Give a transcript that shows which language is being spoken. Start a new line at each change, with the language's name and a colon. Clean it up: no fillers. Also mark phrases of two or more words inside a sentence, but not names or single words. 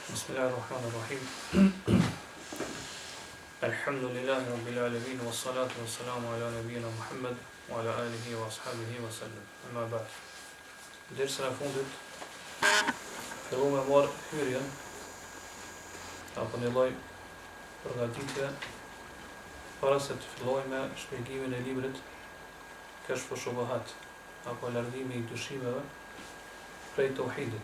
Arabic: بسم الله الرحمن الرحيم. الحمد لله رب العالمين والصلاة والسلام على نبينا محمد وعلى آله وأصحابه وسلم. أما بعد.
Albanian: Dersën e fundit filluam me marrë hyrjen apo një lloj përgatitje para se të fillojmë me shpjegimin e librit Kashfu Shubuhat apo largimi I dyshimeve prej tauhidit.